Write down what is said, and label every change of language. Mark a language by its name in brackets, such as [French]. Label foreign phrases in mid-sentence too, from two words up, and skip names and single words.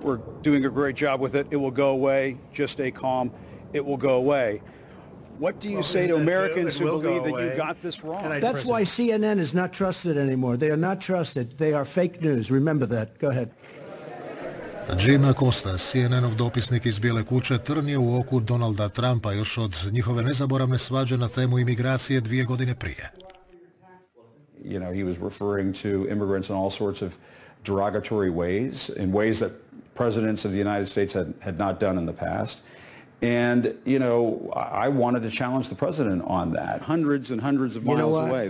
[English] We're doing a great job with it. It will go away. Just stay calm. It will go away. What do you say to Americans who believe that you got this wrong? That's why CNN is not trusted anymore. They are not trusted. They are fake news. Remember that. Go ahead. [Croatian] Jim Acosta, CNN-ov dopisnik iz Bijele kuće, trn je u oku Donalda Trumpa još od njihove nezaboravne svađe na temu imigracije 2 godine prije. [English] You know, he was referring to immigrants in all sorts of derogatory ways, in ways that presidents of the United States had not done in the past. And, you know, I wanted to challenge the president on that. Hundreds and hundreds of miles away.